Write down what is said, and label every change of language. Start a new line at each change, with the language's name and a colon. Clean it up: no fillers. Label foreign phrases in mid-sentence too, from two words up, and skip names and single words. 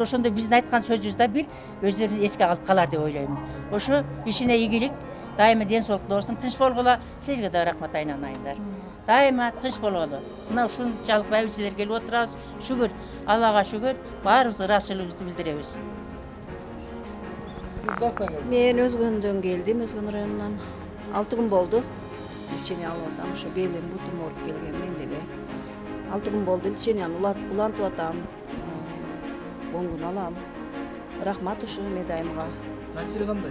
Kyrgyz: Ошондо биздин айткан сөзүбүз да бир өздөрүн эске алып калар деп ойлоймун. Ошо ишине ийгилик, дайыма ден соолуктуу болсун, тынч болгула. Силерге да рахмат айнанайындар. Дайыма тынч болгулу. Мына ушунчалык байбичелер келип отурабыз. Шүгүр, Аллага шүгүр, баарыбыз ыраазычылыгыбызды билдиребиз. Сиз каяктан келдиңиз? Мен Өзгөндөн келдим, Өзгөн районунан. 6 күн болду. Лечение алып атам, ошо белим, бутум ооруп келген мен деле. 6 күн болду, лечениени улантып атам. 10 күн алам. Рахмат ушу медайымга. Таасири кандай?